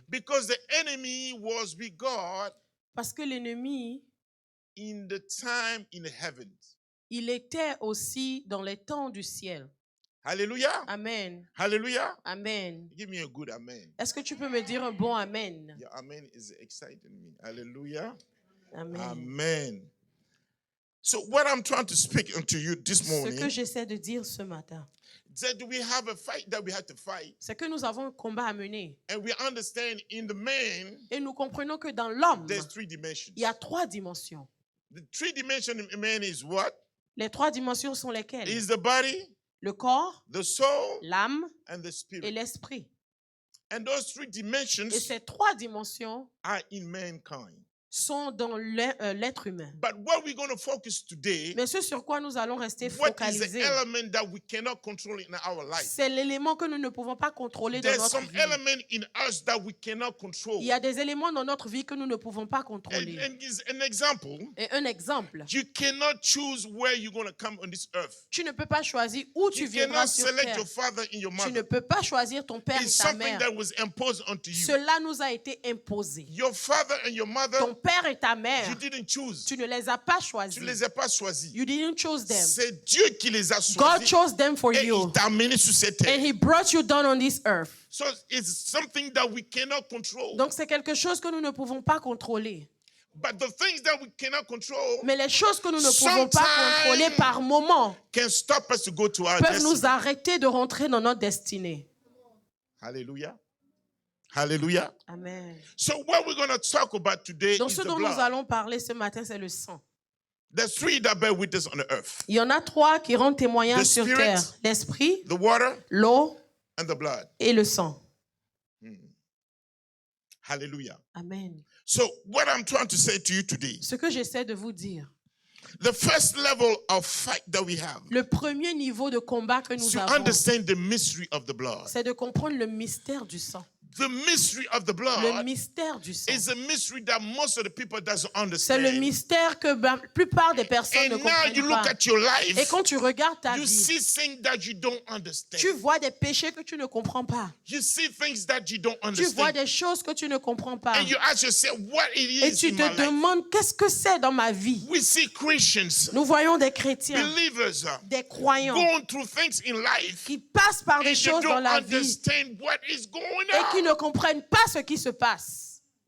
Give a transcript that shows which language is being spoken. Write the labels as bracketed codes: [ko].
[en] Because the enemy was with God [fr] Parce que l'ennemi, [en] in the time in the heavens. [fr] il était aussi dans les temps du ciel. [en] Hallelujah. Amen. Hallelujah. Amen. Give me a good amen. [fr] Est-ce que tu peux me dire un bon amen? [en] Your amen is exciting me. Hallelujah. Amen. Amen. So what I'm trying to speak unto you this [fr] Ce [en] morning, [fr] que j'essaie de dire ce matin, [en] that we have a fight that we have to fight. [fr] c'est que nous avons un combat à mener. [en] And we understand in the man, [fr] Et nous comprenons que dans l'homme, [en] there's three dimensions. [fr] il y a trois dimensions. [en] The three dimensions in man is what? [fr] Les trois dimensions sont lesquelles? [en] Is the body, [fr] Le corps, [en] the soul, [fr] l'âme [en] and the [fr] et [en] spirit. [fr] l'esprit. [en] And those three dimensions [fr] ces trois dimensions [en] are in mankind. [fr] sont dans l'être humain. [en] But what we're going to focus today, [fr] Mais ce sur quoi nous allons rester [en] what is the [fr] focalisés, [en] element that we cannot control in our life? [fr] c'est l'élément que nous ne pouvons pas contrôler dans [en] There's [fr] notre [en] some [fr] vie. [en] element in us that we cannot control. [fr] Il y a des éléments dans notre vie que nous ne pouvons pas contrôler. [en] And is an example, [fr] Et un exemple, [en] you cannot choose where you're going to come on this earth. [fr] tu ne peux pas choisir où tu [en] You [fr] viendras [en] cannot [fr] sur [en] select [fr] terre. [en] your father and your [fr] Tu ne [en] mother. [fr] peux pas choisir ton père et [en] It's [fr] ta [en] something that was imposed onto you. [fr] Cela nous a été imposé. [en] Your father and your mother, [fr] Ton père et ta mère, [en] you didn't choose. [fr] tu ne les as pas Tu choisis. les as pas choisis. [en] You didn't choose them. [fr] C'est Dieu qui les a [en] God [fr] choisis. [en] chose them for [fr] Et [en] you. [fr] il t'a amené sur cette terre. [en] And he brought you down on this earth. So it's something that we cannot control. [fr] Donc c'est quelque chose que nous ne pouvons pas contrôler. [en] But the things that we cannot control [fr] Mais les choses que nous ne pouvons pas [en] Sometimes- [fr] contrôler par moment [en] can stop us to go to our [fr] peuvent nous [en] destiny. [fr] arrêter de rentrer dans notre destinée. [en] Hallelujah. Hallelujah. Amen. So what we're going to talk about today [fr] Donc [en] is [fr] ce [en] the [fr] dont nous [en] blood. [fr] allons parler ce matin, c'est le sang. [en] There's three that bear witness on the earth. [fr] Il y en a trois qui rendent témoignage [en] The [fr] sur [en] spirit, [fr] terre. L'esprit, [en] The water [fr] l'eau [en] and the blood. [fr] et le sang. [en] Hallelujah. Amen. So what I'm trying to say to you today, [fr] Ce que j'essaie de vous dire, [en] the first level of fight that we have [fr] le premier niveau de combat que nous [en] to [fr] avons, [en] understand the mystery of the blood. [fr] c'est de comprendre le mystère du sang. [en] The mystery of the [fr] Le [en] blood [fr] mystère du sang. [en] is a mystery that most of the people doesn't [fr] C'est le [en] understand. [fr] mystère que la plupart des personnes ne [en] And now you [fr] comprennent [en] look [fr] pas. [en] at your [fr] Et [en] life, [fr] quand tu regardes ta [en] you [fr] vie, [en] see things that you don't [fr] tu [en] understand. [fr] vois des péchés que tu ne comprends pas. [en] You see things that you don't [fr] Tu vois [en] understand. [fr] des choses que tu ne comprends pas. [en] And you ask yourself what it [fr] Et [en] is [fr] tu [en] in my [fr] te [en] life. [fr] demandes qu'est-ce que c'est dans ma vie. [en] We see Christians, [fr] Nous voyons des chrétiens, [en] believers, [fr] des croyants [en] going through things in life [fr] qui passent par des [en] and they [fr] choses dans [en] don't [fr] la vie [en] understand what is going [fr] et qui ne comprennent pas ce qui se passe.